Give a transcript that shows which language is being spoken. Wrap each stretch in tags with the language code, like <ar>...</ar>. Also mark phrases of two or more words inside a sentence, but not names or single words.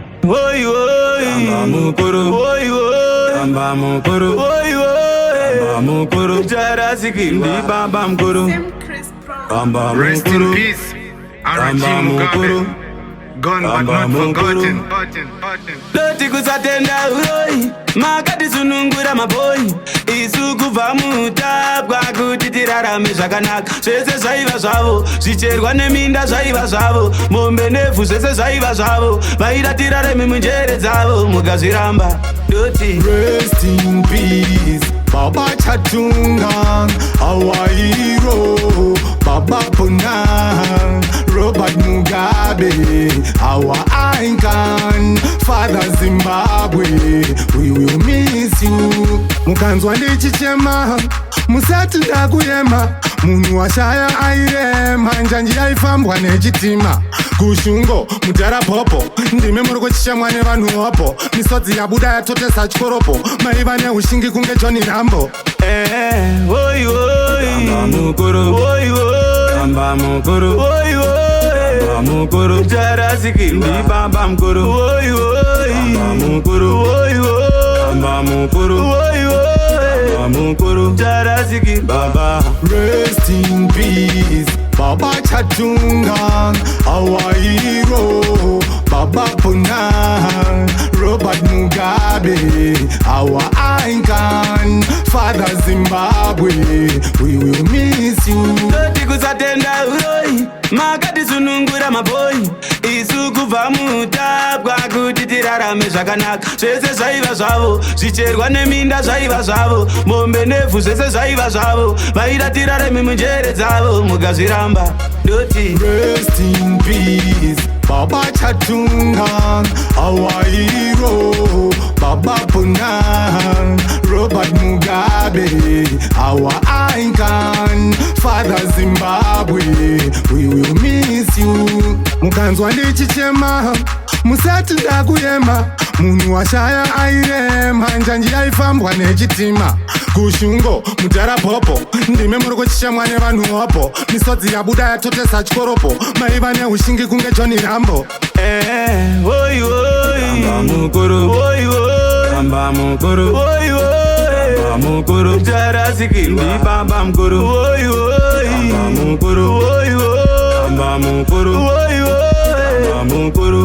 <sn>Oi, oi. Bamba mukuru. Oi, oi. Bamba mukuru. Oi, oi. Bamba mukuru. Jarasiki. Ndi bamba mukuru. Bamba</sn> <en>Rest in</en> <sn>mukuru.</sn> <en>peace,</en> <sn>Bamba</sn> <en>R.G.</en> <sn>mukuru.</sn> <en>Mugabe. Gone but</en> <sn>Bamba</sn> <en>not</en> <sn>mukuru.</sn> <en>forgotten.</en> <sn>Loti kusatenda uroi makati sunungura maboi isu kubva mutapwa kuti tirarame zvakanaka zvese zvaiva zvavo zvicherwa neminda zvaiva zvavo mombe nevhu zvese zvaiva zvavo vaida tirarame munjere dzavo mukazviramba doti</sn> <en>Rest in peace, Baba Chatunga, our hero, Baba Puna, Robert Mugabe, our icon, Father Zimbabwe, we will miss you.</en> <sn>Mukanzwa ndichichema, musati ndakuyema, munhu washaya airema, njanji yaifambwa nechitima. Kushungo, mudhara popo, ndime muri kuchishamwa nevanhu wapo, misodzi yabuda yatotesa chikoropo, maiva neushingi kunge Johnny Rambo. oi oi Bamba mukuru. oi oi Bamba mukuru. oi oi Bamba mukuru. Jarasiki. Ndi bamba mukuru. Oi, oi. Bamba mukuru. Oi, oi. Bamba mukuru. Oi, oi. Bamba mukuru. Jarasiki. Baba.</sn> <en>Rest in peace, Baba Chatunga, our hero, Baba Puna, Robert Mugabe, our icon, Father Zimbabwe, we will miss you.</en> <sn>Loti kusatenda uroi makati sunungura maboi isu kubva mutapwa kuti tirarame zvakanaka zvese zvaiva zvavo zvicherwa neminda zvaiva zvavo mombe nevhu zvese zvaiva zvavo vaida tirarame munjere dzavo mukazviramba doti</sn> <en>Rest in peace, Baba Chatunga, our hero, Baba Puna, Robert Mugabe, our icon, Father Zimbabwe, we will miss you.</en> <sn>Mukanzwa ndichichema, musati ndakuyema, munhu washaya airema, njanji yaifambwa nechitima. Kushungo, mudhara popo, ndime muri kuchishamwa nevanhu wapo, misodzi yabuda yatotesa chikoropo, maiva neushingi kunge Johnny Rambo. oi oi Bamba mukuru. oi oi Bamba mukuru. oi oi Bamba mukuru. Jarasiki. Ndi bamba mukuru. Oi, oi. Bamba mukuru. Oi, oi. Bamba mukuru. Oi, oi. Bamba mukuru.</sn>